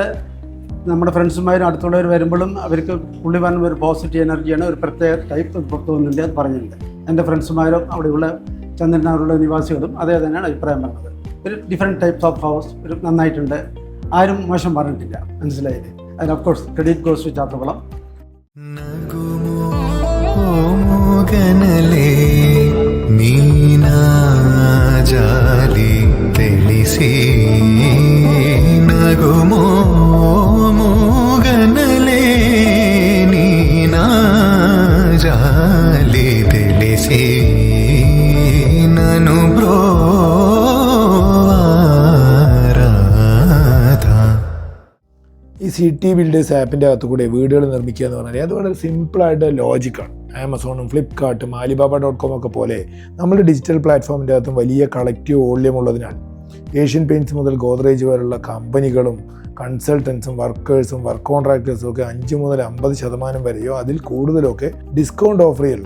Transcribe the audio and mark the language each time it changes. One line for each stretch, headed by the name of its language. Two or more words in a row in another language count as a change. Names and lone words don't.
Malayalam: നമ്മുടെ ഫ്രണ്ട്സുമാരും അടുത്തുള്ളവർ വരുമ്പോഴും അവർക്ക് പുള്ളി പറഞ്ഞ ഒരു പോസിറ്റീവ് എനർജിയാണ്, ഒരു പ്രത്യേക ടൈപ്പ് പുറത്തു വന്നിട്ടുണ്ട് അത് പറഞ്ഞിട്ടുണ്ട്. എൻ്റെ ഫ്രണ്ട്സുമാരും അവിടെയുള്ള ചന്ദ്രനാറുള്ള നിവാസികളും അതേ തന്നെയാണ് അഭിപ്രായം പറഞ്ഞത്. ഒരു
English: different types of house
Malayalam: ഒരു നന്നായിട്ടുണ്ട്, ആരും മോശം പറഞ്ഞിട്ടില്ല. മനസ്സിലായില്ലേ? അതിന്
English: of course credit goes to
Malayalam: ചാത്തകുളം. ಜಾಲಿ ತಿಳಿಸಿ ನಗುಮೋ ಮೂಗನಲೇ ನೀನಾ ಜಾಲಿ ತಿಳಿಸಿ ನನು ഈ സിറ്റി ബിൽഡേഴ്സ് ആപ്പിൻ്റെ അകത്ത് കൂടെ വീടുകൾ നിർമ്മിക്കുക എന്ന് പറഞ്ഞാൽ അത് വളരെ സിമ്പിളായിട്ട് ലോജിക്കാണ്. ആമസോണും ഫ്ലിപ്കാർട്ടും Alibaba.com ഒക്കെ പോലെ നമ്മുടെ ഡിജിറ്റൽ പ്ലാറ്റ്ഫോമിൻ്റെ അകത്തും വലിയ
English: collective volume
Malayalam: ഉള്ളതിനാൽ ഏഷ്യൻ പെയിൻറ്റ്സ് മുതൽ ഗോദ്രേജ് വരെയുള്ള കമ്പനികളും കൺസൾട്ടൻസും വർക്കേഴ്സും വർക്ക് കോൺട്രാക്ടേഴ്സും ഒക്കെ 5 മുതൽ 50% വരെയോ അതിൽ കൂടുതലൊക്കെ
English: discount offer
Malayalam: ചെയ്യലുണ്ട്.